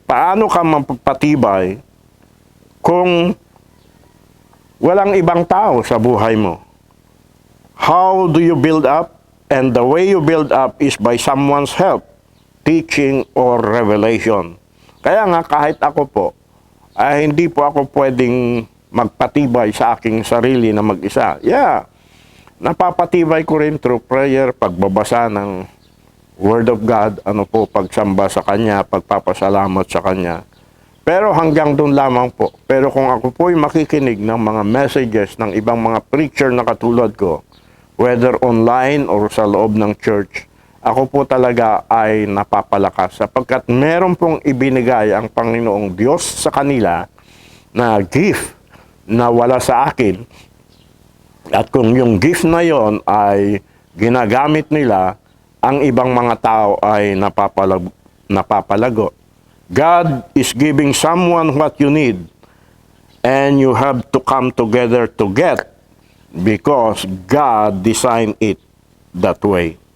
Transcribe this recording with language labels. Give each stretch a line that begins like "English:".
Filipino: Paano ka mapapatibay kung walang ibang tao sa buhay mo?
English: How do you build up? And the way you build up is by someone's help, teaching, or revelation.
Filipino: Kaya nga, kahit ako po, hindi po ako pwedeng magpatibay sa aking sarili na mag-isa. Yeah, napapatibay ko rin through prayer, pagbabasa ng Word of God, pagsamba sa Kanya, pagpapasalamat sa Kanya. Pero hanggang doon lamang po. Pero kung ako po'y makikinig ng mga messages ng ibang mga preacher na katulad ko, whether online or sa loob ng church, ako po talaga ay napapalakas sapagkat meron pong ibinigay ang Panginoong Diyos sa kanila na gift na wala sa akin. At kung yung gift na yon ay ginagamit nila, ang ibang mga tao ay napapalago.
English: God is giving someone what you need, and you have to come together to get, because God designed it that way.